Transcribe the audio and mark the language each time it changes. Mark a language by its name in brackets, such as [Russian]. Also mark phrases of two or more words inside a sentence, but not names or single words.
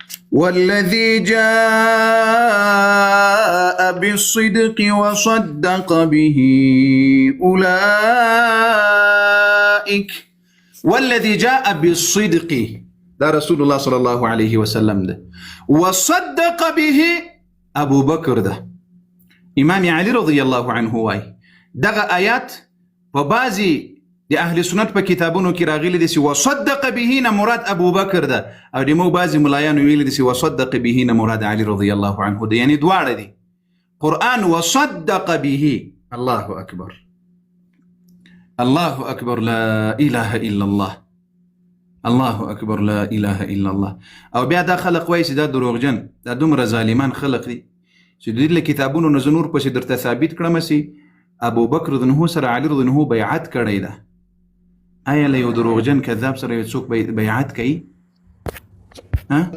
[Arabic] والذي جاء بالصدق وصدق به أولئك. والذي جاء بالصدق ده رسول الله صلى الله عليه وسلم ده، وصدق به أبو بكر ده إمام علي رضي الله عنه واي. [Pashto] دغه آيات وبازي د اهل سنت په کتابونو کې راغلي دي چې [Arabic] وصدق به [Pashto] نه مراد ابو بکر ده، او د مو بازي ملایانو ویلي دي چې [Arabic] وصدق به [Pashto] نه مراد علي رضي الله عنه ده. یعنی دواړه دي قرآن [Arabic] وصدق به. الله اکبر الله اکبر لا اله الا الله، الله اکبر لا اله الا الله. [Pashto] او بیا دا خلق وایي چې دا دروغجن، دا دومره ظالمان خلق دي چې د دې کتابونو نه زنور پسې درته ثابت کړم سي ابو بکر [Arabic] رضی الله [Pashto] سره علي [Arabic] رضی الله [Pashto] بیعت کړی ده. آیا له یو دروغجن کذاب سره یو څوک بیعت کوي؟ ها